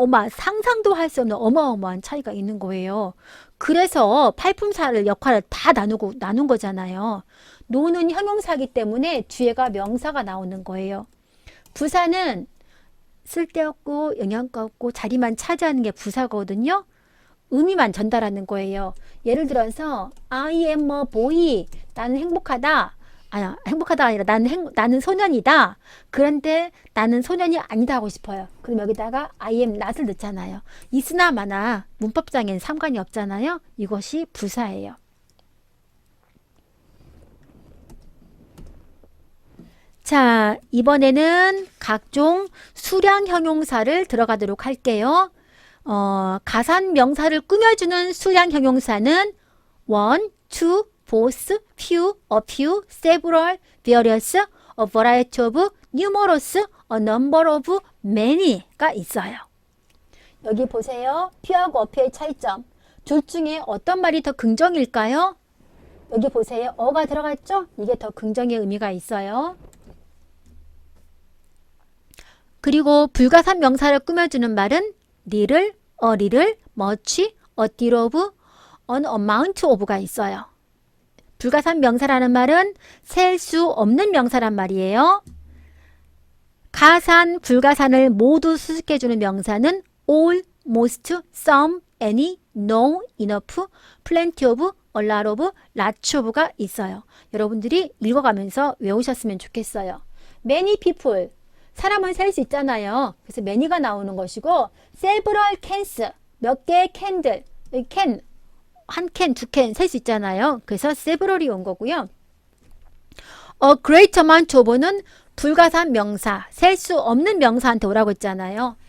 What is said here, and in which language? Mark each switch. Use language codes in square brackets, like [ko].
[ko] 상상도 할 수 없는 어마어마한 차이가 있는 거예요. 그래서 팔품사를 역할을 다 나눈 거잖아요. 노는 형용사이기 때문에 뒤에가 명사가 나오는 거예요. 부사는 쓸데없고 영양가 없고 자리만 차지하는 게 부사거든요. 의미만 전달하는 거예요. 예를 들어서 [en] I am a boy. [ko] 나는 행복하다. 행복하다 아니라 나는 소년이다. 그런데 나는 소년이 아니다 하고 싶어요. 그럼 여기다가 [en] I am not [ko] 을 넣잖아요. 있으나 마나 문법상엔 상관이 없잖아요. 이것이 부사예요. 자, 이번에는 각종 수량 형용사를 들어가도록 할게요. 가산 명사를 꾸며주는 수량 형용사는 [en] one, two, both, few, a few, several, various, a variety of, numerous, a number of, many가 있어요. [ko] 여기 보세요. few하고 ap의 차이점. 둘 중에 어떤 말이 더 긍정일까요? 여기 보세요. 어가 들어갔죠? 이게 더 긍정의 의미가 있어요. 그리고 불가산 명사를 꾸며주는 말은 [en] little, a little, much, a deal of, an amount of가 있어요. [ko] 불가산 명사라는 말은 셀 수 없는 명사란 말이에요. 가산, 불가산을 모두 수식해주는 명사는 [en] all, most, some, any, no, enough, plenty of, a lot of, lots of가 있어요. [ko] 여러분들이 읽어가면서 외우셨으면 좋겠어요. [en] many people, [ko] 사람은 셀 수 있잖아요. 그래서 many가 나오는 것이고 [en] several cans, [ko] 몇 개의 캔들, can, 한 캔, 두 캔 셀 수 있잖아요. 그래서 several이 온 거고요. [en] A great amount of [ko] 는 불가산 명사, 셀 수 없는 명사한테 오라고 했잖아요.